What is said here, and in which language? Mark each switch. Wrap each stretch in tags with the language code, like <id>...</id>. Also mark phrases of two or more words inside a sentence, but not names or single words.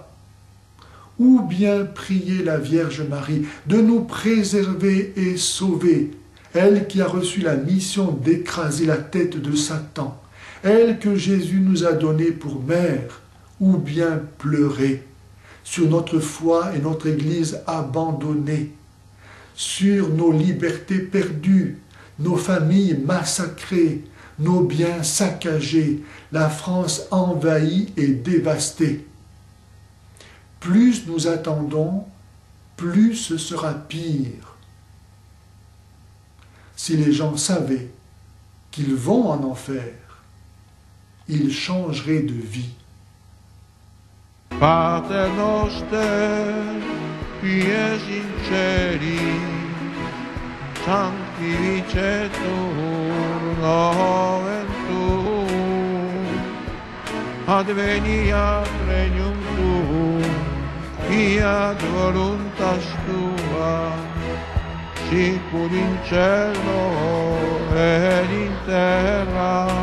<fr>Ou bien prier la Vierge Marie de nous préserver et sauver, elle qui a reçu la mission d'écraser la tête de Satan, elle que Jésus nous a donnée pour mère, ou bien pleurer sur notre foi et notre Église abandonnée, sur nos libertés perdues, nos familles massacrées, nos biens saccagés, la France envahie et dévastée. Plus nous attendons, plus ce sera pire. Si les gens savaient qu'ils vont en enfer, ils changeraient de vie.</fr> <la>Pater noster, qui es in celi, sanctificetur nomen tuum, adveniat regnum tuum, fiat voluntas tua, sicur in cielo ed in terra.</la>